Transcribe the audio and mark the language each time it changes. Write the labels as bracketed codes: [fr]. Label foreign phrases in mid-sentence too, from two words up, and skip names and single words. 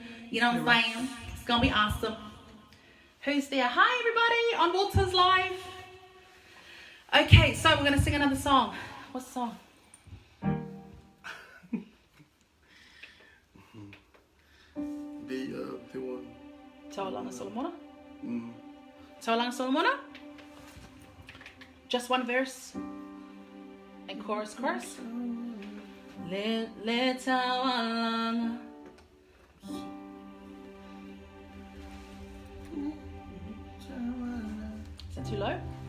[en] You know what I'm saying? It's going to be awesome. Who's there? Hi, everybody on Walters Live. Okay, so we're going to sing another song. What's the song? The one. Taolanga Solomona? Mm. Taolanga Solomona? Just one verse and chorus. Le Taolanga. Is that too low?